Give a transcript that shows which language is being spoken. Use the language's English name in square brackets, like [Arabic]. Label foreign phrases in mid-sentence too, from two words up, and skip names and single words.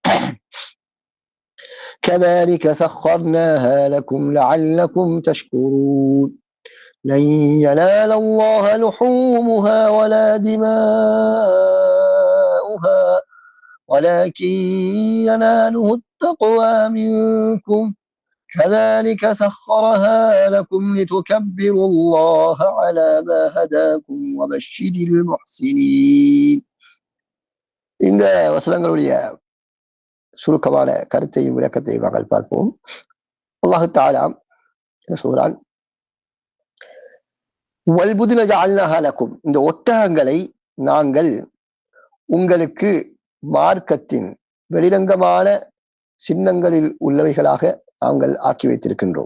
[Arabic] كَذَلِكَ سَخَّرْنَاهَا لَكُمْ لَعَلَّكُمْ تَشْكُرُونَ لَنْ يَنَالَ اللَّهَ لُحُومُهَا وَلَا دِمَاؤُهَا وَلَكِنْ يَنَالُهُ التَّقْوَى مِنْكُمْ كَذَلِكَ سَخَّرَهَا لَكُمْ لِتُكَبِّرُوا اللَّهَ عَلَى مَا هَدَاكُمْ وَبَشِّرِ الْمُحْسِنِينَ. [Tamil] இந்த வசனங்களுடைய சுருக்கமான கருத்தையும் விளக்கத்தையும் நாங்கள் பார்ப்போம். [Arabic] الله تعالى [Tamil] என்ன சொல்றான்? [Arabic] والبدن جعلناها لكم, [Tamil] இந்த ஒட்டகங்களை நாங்கள் உங்களுக்கு மார்க்கத்தின் வெளிரங்கமான சின்னங்களில் உள்ளவைகளாக நாங்கள் ஆக்கி வைத்திருக்கின்றோம்.